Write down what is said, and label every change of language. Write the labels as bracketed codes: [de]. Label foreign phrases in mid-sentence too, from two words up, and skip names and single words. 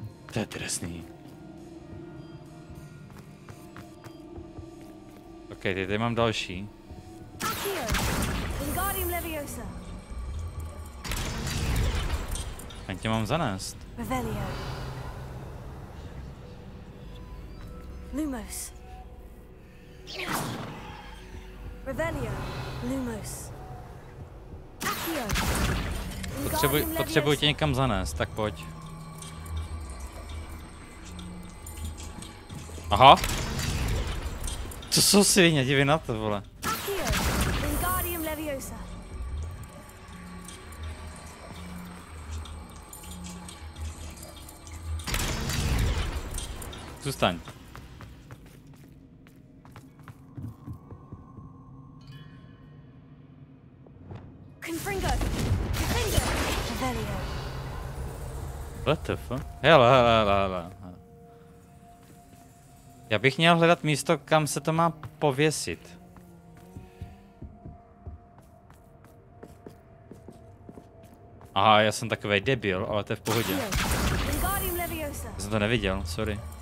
[cs] To je trestný. Ok, tady mám další. A tě mám zanést. Revelio. Lumos. Revelio. Lumos. Potřebuji tě někam zanést, tak pojď. Aha. Co jsou svině, dívej na to, vole. Zůstaň. [en] What the fuck? [cs] Hele. Já bych měl hledat místo, kam se to má pověsit. Aha, já jsem takovej debil, ale to je v pohodě. Já jsem to neviděl, sorry.